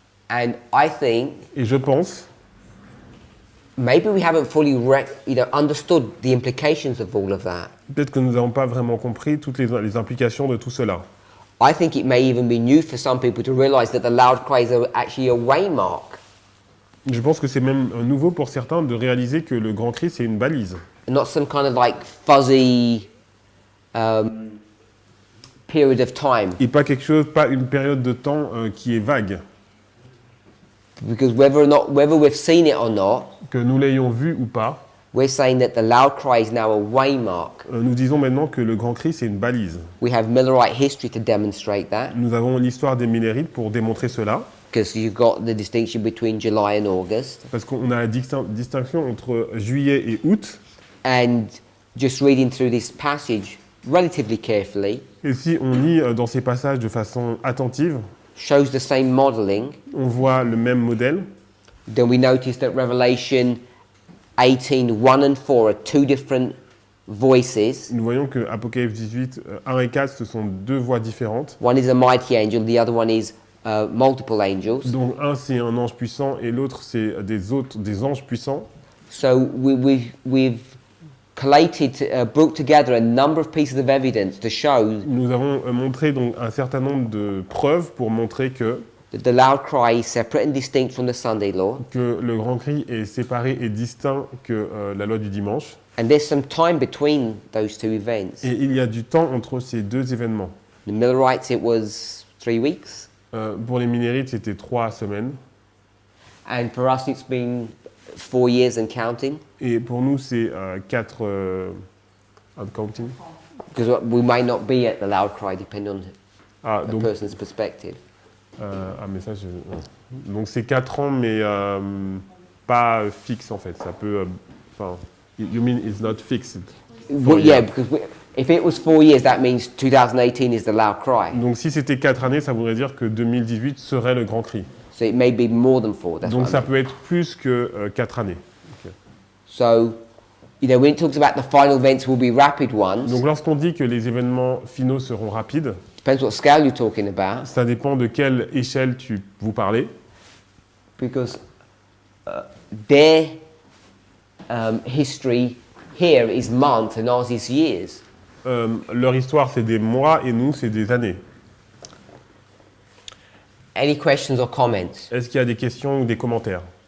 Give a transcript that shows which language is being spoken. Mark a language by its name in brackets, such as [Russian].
[English] And I think [French] Et je pense, [English] maybe we haven't fully understood the implications of all of that. [French] peut-être que nous n'avons pas vraiment compris toutes les implications de tout cela. [English] I think it may even be new for some people to realize that the loud cries are actually a waymark, [French] Je pense que c'est même nouveau pour certains de réaliser que le grand cri, c'est une balise. [English] and not some kind of like fuzzy period of time. [French] Et pas quelque chose, pas une période de temps qui est vague. [English] Because whether we've seen it or not, [French] Que nous l'ayons vu ou pas, [English] we're saying that the loud cry is now a waymark. [French] nous disons maintenant que le grand cri, c'est une balise. [English] We have Millerite history to demonstrate that, [French] Nous avons l'histoire des Millérites pour démontrer cela, [English] because you've got the distinction between July and August. [French] parce qu'on a la distinction entre juillet et août. [English] And just reading through this passage relatively carefully [French] Et si on lit dans ces passages de façon attentive, [English] shows the same modeling. [French] on voit le même modèle. [English] Then we notice that Revelation 18, 1 and 4 are 2 different voices. [French] Nous voyons que Apocalypse 18, 1 et 4, ce sont deux voix différentes. [English] One is a mighty angel, the other one is multiple angels. [French] Donc un c'est un ange puissant et l'autre c'est des anges puissants. [English] So we've collated, brought together a number of pieces of evidence to show [French] Nous avons montré donc un certain nombre de preuves pour montrer que [English] that the loud cry is separate and distinct from the Sunday law. [French] le grand cri est séparé et distinct que la loi du dimanche. [English] And there's some time between those 2 events. [French] Et il y a du temps entre ces deux événements. [English] The Millerites, it was 3 weeks. [French] Pour les Millérites, c'était 3 semaines. [English] And for us, it's been 4 years and counting. [French] Et pour nous, c'est 4 [English] and counting. Because we may not be at the loud cry, depending on [French] Ah, [English] a [French] donc, [English] person's perspective. [French] mais ça, donc c'est 4 ans, mais pas fixe en fait. Ça peut. [English] You mean it's not fixed? Well, yeah, because if it was 4 years, that means 2018 is the loud cry. [French] Donc si c'était 4 années, ça voudrait dire que 2018 serait le grand cri. [English] So it may be more than 4. That's [French] Donc [English] what I [French] ça [English] mean. [French] peut être plus que 4 années. [English] So, when it talks about the final events will be rapid ones, [French] Donc lorsqu'on dit que les événements finaux seront rapides, [English] depends what scale you're talking about, [French] ça dépend de quelle échelle vous parlez. [English] because their history here is months and ours is years. [French] Leur histoire, c'est des mois et nous, c'est des années. [English] Any questions or comments? [French] Est-ce qu'il y a des questions ou des commentaires?